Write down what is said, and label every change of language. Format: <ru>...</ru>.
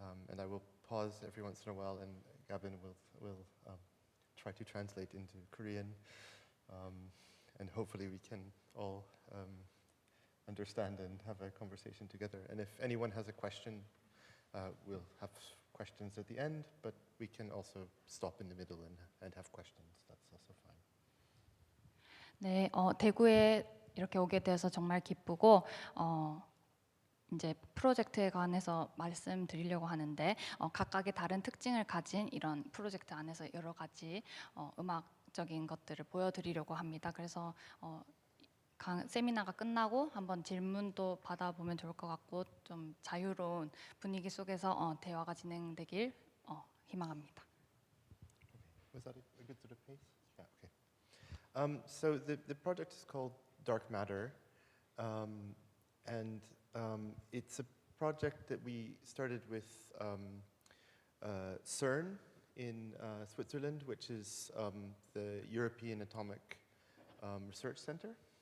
<en>And I will pause every once in a while, and Gabin will try to translate into Korean, and hopefully we can all understand and have a conversation together. And if anyone has a question, we'll have questions at the end, but we can also stop in the middle and have questions. That's also fine.</en> <ko>네, 대구에 이렇게 오게 돼서 정말 기쁘고 이제 프로젝트에 관해서 말씀드리려고 하는데 각각의 다른 특징을 가진 이런 프로젝트 안에서 여러 가지 음악적인 것들을 보여드리려고 합니다. 그래서 세미나가 끝나고 한번 질문도 받아보면 좋을 것 같고 좀 자유로운 분위기 속에서 대화가 진행되길 희망합니다.</ko> <en>Was that a good sort of pace? Yeah, okay. So the project is called Dark Matter, and it's a project that we started with CERN in Switzerland, which is the European Atomic Research Center.</en>